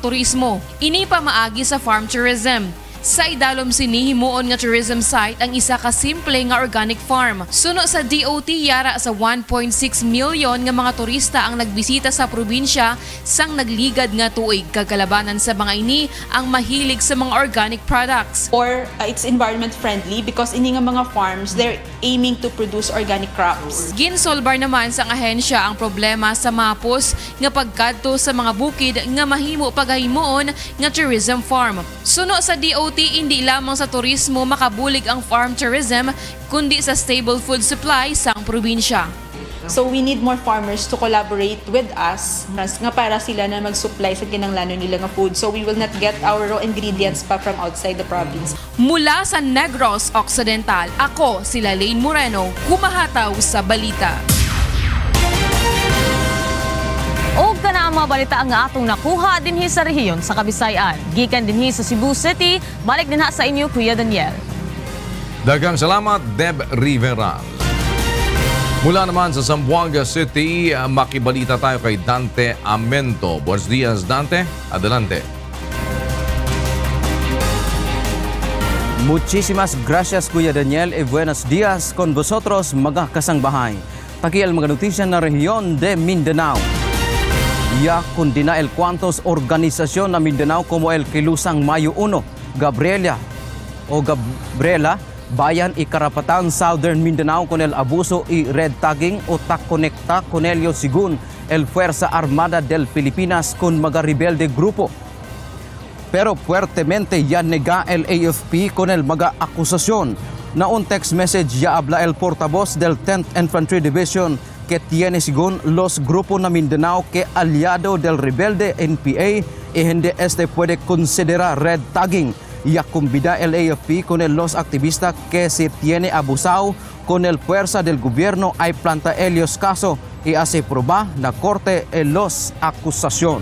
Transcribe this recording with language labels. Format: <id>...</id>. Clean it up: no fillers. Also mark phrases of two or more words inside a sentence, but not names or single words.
<hil>Ini pa maagi sa</hil> <en>farm tourism.</en> <hil>sa idalom sinihimuon nga tourism site ang isa ka simple nga organic farm. Suno sa DOT yara sa 1.6 milyon nga mga turista ang nagbisita sa probinsya sang nagligad nga tuig. Kagalabanan sa mga ini ang mahilig sa mga</hil> <en>organic products. Or it's environment friendly because</en> <hil>ini nga mga</hil> <en>farms, they're aiming to produce organic crops.</en> <hil>Ginsolbar naman sa ahensya ang problema sa mapos nga pagkadto sa mga bukid nga mahimo pagahimoon nga</hil> <en>tourism farm.</en> <hil>Suno sa DOT, hindi lamang sa turismo makabulig ang</hil> <en>farm tourism</en> <hil>kundi sa</hil> <en>stable food supply</en> <hil>sang probinsya.</hil> <en>So we need more farmers to collaborate with us</en> <hil>nga para sila na mag-supply sa kinanglanon nila nga food.</hil> <en>So we will not get our raw ingredients pa from outside the province.</en> <hil>Mula sa Negros Occidental, ako si Lane Moreno, kumahataw sa balita.</hil> <ceb>O kana ang mga balita ang atong nakuha dinhi sa rehiyon sa Kabisayan. Gikan dinhi sa Cebu City, balik din sa inyo Kuya Daniel. Daghang salamat, Deb Rivera.</ceb> <tl>Mula naman sa Zamboanga City, makibalita tayo kay Dante Amento.</tl> <cbk>Buenos dias, Dante. Adelante. Muchísimas gracias, Kuya Daniel, y buenos días con vosotros, mga kasangbahay. Takiel mga notisya na rehiyon de Mindanao. Ya kundina el cuantos organización na Mindanao como el Kilusang Mayo 1, Gabriela, Bayan y Karapatan Southern Mindanao con el abuso y red tagging o conecta con ello según el Fuerza Armada del Pilipinas con mga rebelde grupo. Pero fuertemente ya nega el AFP con el mga akusasyon. Na un text message ya habla el portavoz del 10th Infantry Division que tiene según los grupos na Mindanao que aliado del rebelde NPA y hindi puede considerar red tagging. Ya convida el AFP con los activistas que se tiene abusado con el fuerza del gobierno hay planta ellos caso y hace probar na corte los acusación.</cbk>